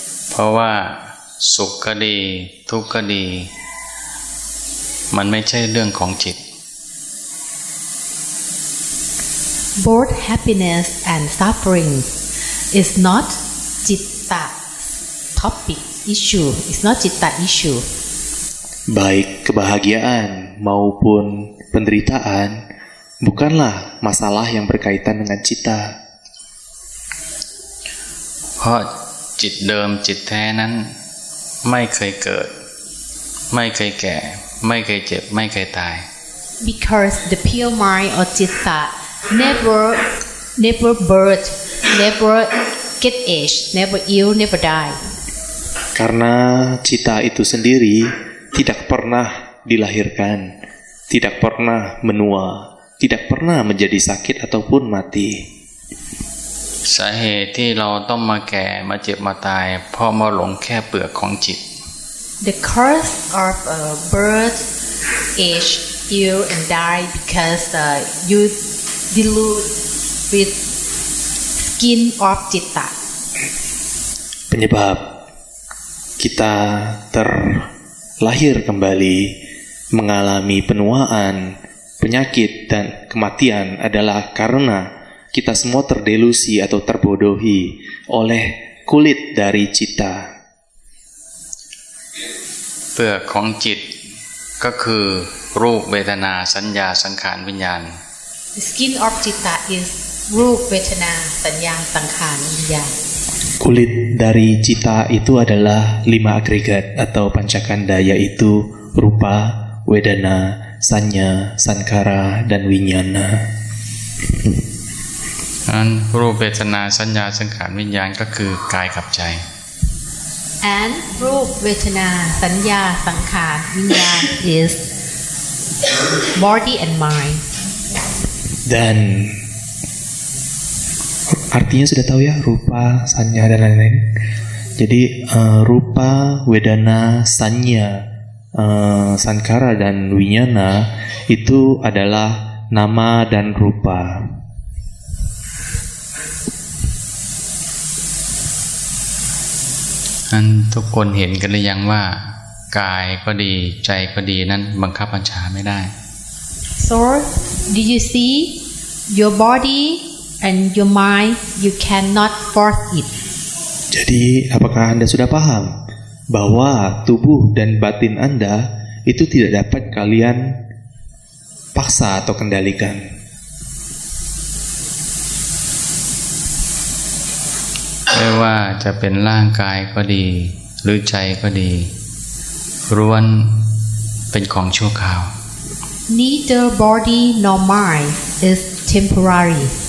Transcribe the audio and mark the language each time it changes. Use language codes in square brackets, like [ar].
[th] เพราะว่าสุขก็ดีทุกข์ก็ดีมันไม่ใช่เรื่องของจิต [en] Both happiness and suffering is not citta topic issue. It's not citta issue. [id] Baik kebahagiaan maupun penderitaan bukanlah masalah yang berkaitan dengan cita. [th] เพราะจิตเดิมจิตแท้นั้นไม่เคยเกิดไม่เคยแก่ไม่เคยเจ็บไม่เคยตาย [en] Because the pure mind or citta never birth, never get age, never ill, never die. [id] Karena cita itu sendiri tidak pernah dilahirkan, tidak pernah menua, tidak pernah menjadi sakit ataupun mati. [th] สาเหตุที่เราต้องมาแก่มาเจ็บมาตายเพราะมาหลงแค่เปลือกของจิต [en] The cause of birth, age, ill, and die because you dilute with skin of citta. [id] Penyebab kita terlahir kembali mengalami penuaan, penyakit, dan kematian adalah karena kita semua terdelusi atau terbodohi oleh kulit dari cita. [th] เปลือกของจิตก็คือรูปเวทนาสัญญาสังขารวิญญาณ [en] The skin of citta is รูปเวทนาสัญญาสังขารวิญญาณ [id] Kulit dari cita itu adalah 5 agregat atau pancakanda, yaitu rupa, wedana, sanya, sankara, dan winyana. [th] นั้นรูปเวทนาสัญญาสังขารวิญญาณก็คือกายกับใจ [en] And รูปเวทนาสัญญาสังขารวิญญาณ is body and mind. [id] Dan artinya sudah tahu ya, rupa, sanya, dan lain-lain. Jadi rupa, wedana, sanya, sankara, dan winyana itu adalah nama dan rupa. [th] ทุกคนเห็นกันหรือยังว่ากายก็ดีใจก็ดีนั้นบังคับบัญชาไม่ได้ [en] So did you see your body and your mind? You cannot force it. [id] Jadi apakah Anda sudah paham bahwa tubuh dan batin Anda itu tidak dapat kalian paksa atau kendalikan? [th] ไม่ว่าจะเป็นร่างกายก็ดีหรือใจก็ดีล้วนเป็นของชั่วคราว [en] Neither body nor mind is temporary.